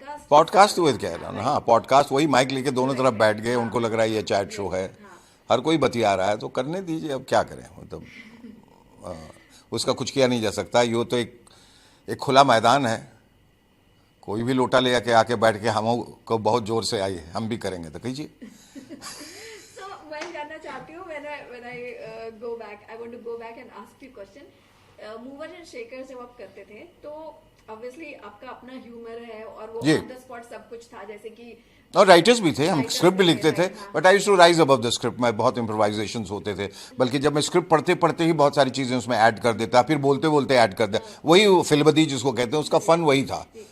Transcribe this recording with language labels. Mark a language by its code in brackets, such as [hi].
[hi] Podcast तो कह रहा हूँ, हाँ पॉडकास्ट, वही माइक लेके दोनों तरफ बैठ गए, उनको लग रहा है ये चैट शो है, हर कोई बतिया रहा है, तो करने दीजिए, अब क्या करें, मतलब उसका कुछ किया नहीं जा सकता। ये तो एक खुला मैदान है, कोई भी लोटा ले आके आके बैठ के हम को बहुत जोर से आइए हम भी करेंगे, तो कीजिए। [en] So [hi] मैं जानना चाहती हूँ, [en] when I go back, I want to go back and ask you question. [hi] Mover and shaker जब आप करते थे तो ऑब्वियसली आपका अपना ह्यूमर है, और वो ऑन द स्पॉट सब कुछ था, जैसे कि और राइटर्स भी थे, हम स्क्रिप्ट भी लिखते थे, [en] But I used to rise above the script. [hi] में बहुत इम्प्रोवाइजेशंस होते थे, बल्कि जब मैं स्क्रिप्ट पढ़ते पढ़ते ही बहुत सारी चीजें उसमें ऐड कर देता, फिर बोलते बोलते ऐड कर दिया, वही फिल्मबदी जिसको कहते हैं, उसका फन वही था।